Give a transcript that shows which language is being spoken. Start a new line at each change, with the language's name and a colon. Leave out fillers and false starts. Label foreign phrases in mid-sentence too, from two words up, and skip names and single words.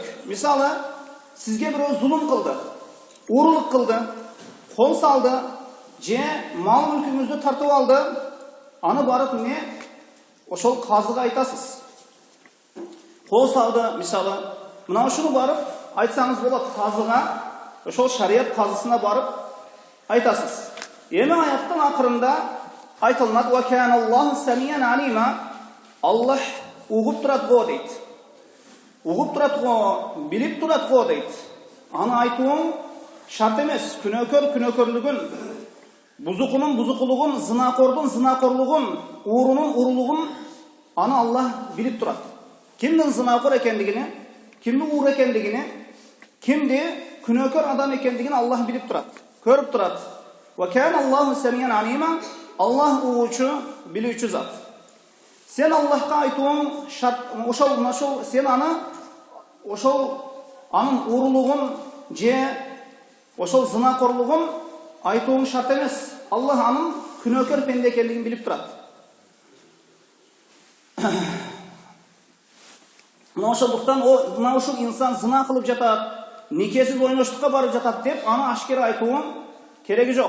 Kyrgyz: Мисалы, сизге бирөө зулум кылды, уурулук кылды, кол салды, же мал мүлкүңүздү тартып алды, аны барып ошол казыга айтасыз. Кол салды, мисалы, мына ушуну барып айтсаңыз болот казыга, ошол шарият казысына барып айтасыз. Эми аяттын акырында айтылат:
Arabic: "وكان الله سميعا عليما",
Kyrgyz: Аллах угуп турат го дейт. Угуп турат го, билип турат го дейт. Аны айтуың шарт емес. Күнөөкөр күнөөкөрлүгүн, бузукунун бузукулугун, зынакордун зынакорлугун, уурунун урулугун аны Аллах билип турат. Кимдин зынакор экендигини, кимдин уур экендигини, кимди күнөөкөр адам экендигин Аллах билип турат, көрүп турат.
Arabic: وكان الله سميعا عليما.
Kyrgyz: Аллах угуучу, билүүчү зат. Сен Аллахка айтуың шарт, ошол сен аны анын урулугун же ошол зынакорлугун айтуың шарт эмес. Аллах анын күнөөкөр пенде экендигин билип турат. Мына ошол инсан зына кылып жатат, никесиз ойноштукка барып жатат деп, аны ашкера айтуың кереги жок.